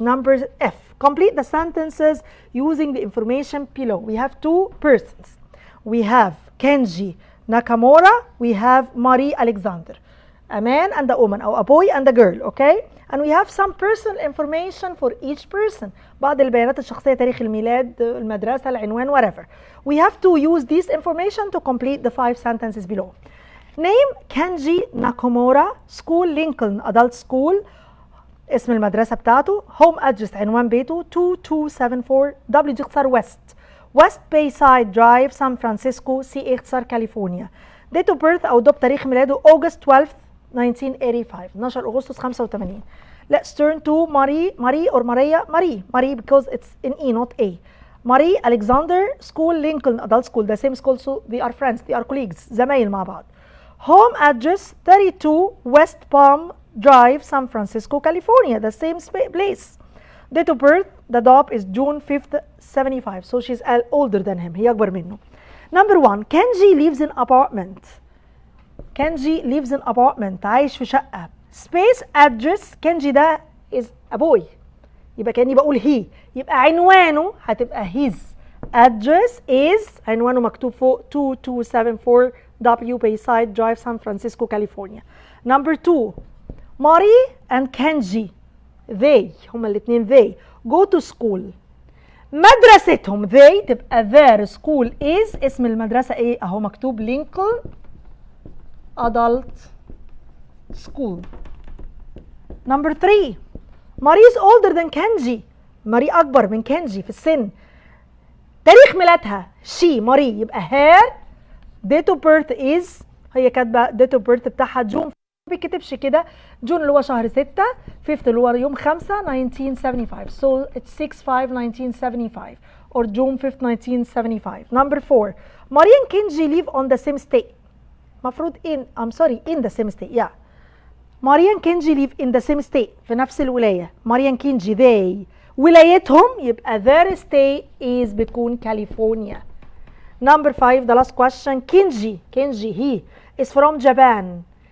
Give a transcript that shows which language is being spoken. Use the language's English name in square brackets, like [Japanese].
[English] Number F. Complete the sentences using the information below. We have 2 persons. We have Kenji Nakamura. We have Marie Alexander. A man and a woman, or a boy and a girl, okay? And we have some personal information for each person. [Arabic] بعض البيانات الشخصية، تاريخ الميلاد، المدرسة، العنوان، [English] whatever. We have to use this information to complete the 5 sentences below. Name Kenji Nakamura. School Lincoln Adult School. [Arabic] اسم المدرسة بتاعته. [English] Home address [Arabic] عنوان بيته [English] 2274 W [Arabic] دي اختصار [English] West Bayside Drive San Francisco C [Arabic] اختصار كاليفورنيا. [English] Date of birth [Arabic] أو تاريخ ميلاده [English] August 12th 1985 [Arabic] 12 أغسطس 85. [English] Let's turn to Marie or Marie because it's in E not A. Marie Alexander School Lincoln Adult School, the same school, so they are friends, they are colleagues, [Arabic] زمايل مع بعض. [English] Home address 32 West Palm Drive San Francisco California, the same place. Date of birth the date is June 5th 75, so she's older than him. [Arabic] هي أكبر منه. [English] Number 1. Kenji lives in apartment. Kenji lives in apartment. [Arabic] عايش في شقة. [English] Space address Kenji ده is a boy. [Arabic] يبقى كأني بقول he. يبقى عنوانه هتبقى his. [English] Address is [Arabic] عنوانه مكتوب فوق [English] 2274 W Bayside Drive San Francisco California. Number 2. Marie and Kenji they [Arabic] هما الاثنين [English] they go to school. [Arabic] مدرستهم [English] they [Arabic] تبقى [English] their school is [Arabic] اسم المدرسة ايه اهو مكتوب [English] Lincoln Adult School. Number 3. Marie is older than Kenji. [Arabic] ماري أكبر من كنجي في السن. تاريخ ميلادها she ماري يبقى [English] her date of birth is [Arabic] هي كاتبة [English] date of birth [Arabic] بتاعها جون. ما بيكتبش كده جون اللي هو شهر 6 5 اللي هو يوم 5 1975 [English] so it's 6/5/1975 or June 5th 1975. Number 4. Marie and Kenji live on the same state. [Arabic] مفروض [English] in the same state yeah. Marie and Kenji live in the same state [Arabic] في نفس الولاية. [English] Marie and Kenji they [Arabic] ولايتهم يبقى [English] their state is [Arabic] بتكون كاليفورنيا. [English] Number 5 the last question. Kenji he is from Japan.